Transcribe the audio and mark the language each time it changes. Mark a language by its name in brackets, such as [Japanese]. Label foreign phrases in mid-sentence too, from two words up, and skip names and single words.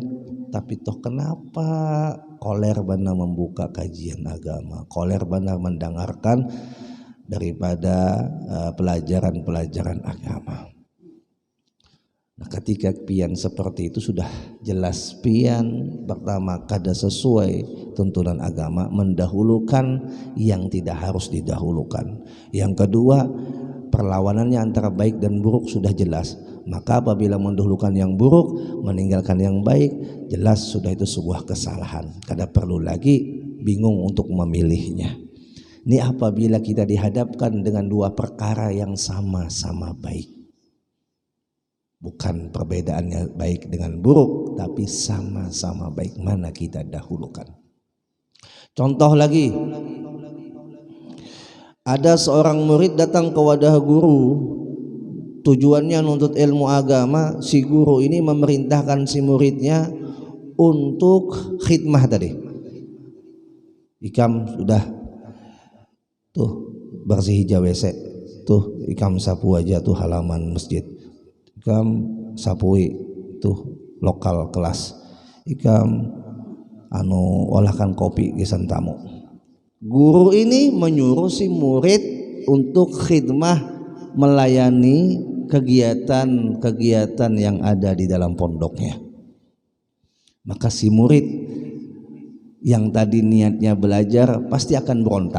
[Indonesian] Tapi toh kenapa [Banjar] koler bana [Indonesian] membuka kajian agama, [Banjar] koler bana [Indonesian] mendengarkan daripada pelajaran-pelajaran agama. Nah, ketika pian seperti itu sudah jelas pian pertama kada sesuai tuntunan agama, mendahulukan yang tidak harus didahulukan. Yang kedua, perlawanannya antara baik dan buruk sudah jelas. Maka apabila mendahulukan yang buruk, meninggalkan yang baik, jelas sudah itu sebuah kesalahan. Kada perlu lagi bingung untuk memilihnya. Ini apabila kita dihadapkan dengan dua perkara yang sama-sama baik. Bukan perbedaannya baik dengan buruk, tapi sama-sama baik, mana kita dahulukan. Contoh lagi, ada seorang murid datang ke wadah guru, tujuannya nuntut ilmu agama. Si guru ini memerintahkan si muridnya untuk khidmah tadi, [Banjar] ikam sudah tuh bersih hijau WC, tuh ikam sapu aja tuh halaman masjid, ikam sapui tuh lokal kelas, ikam olahkan kopi gesan tamu. [Indonesian] Guru ini menyuruh si murid untuk khidmah, melayani kegiatan-kegiatan yang ada di dalam pondoknya. Maka si murid yang tadi niatnya belajar pasti akan berontak.